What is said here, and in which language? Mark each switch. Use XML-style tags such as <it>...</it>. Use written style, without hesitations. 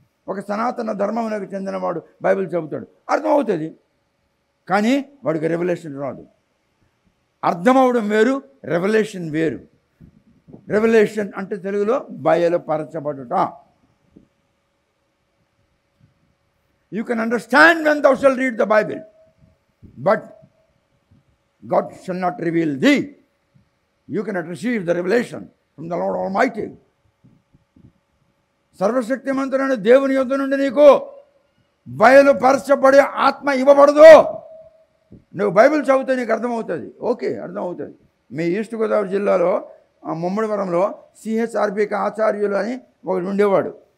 <te>ఒక సనాతన ధర్మమునకు చెందినవాడు బైబిల్ చదువుతాడు, అర్థమవుతుంది. కానీ వాడికి రెవల్యూషన్ రాదు. అర్థమవడం వేరు, రెవల్యూషన్ వేరు. రెవల్యూషన్ అంటే తెలుగులో బయలుపరచబడుట.</te> <en>You can understand when thou shalt read the Bible, but God shall not reveal thee. You cannot receive the revelation from the Lord Almighty.</en> <te>సర్వశక్తిమంతుడైన దేవుని యొద్ద నుండి నీకు బయలుపరచబడే ఆత్మ ఇవ్వబడదు. నువ్వు బైబిల్ చదివితే నీకు అర్థమవుతుంది. ఓకే, అర్థమవుతుంది. మీ ఈస్ట్ గోదావరి జిల్లాలో ముమ్మడివరంలో సిహెచ్ఆర్బికి ఆచార్యులు అని ఒకడు ఉండేవాడు.</te>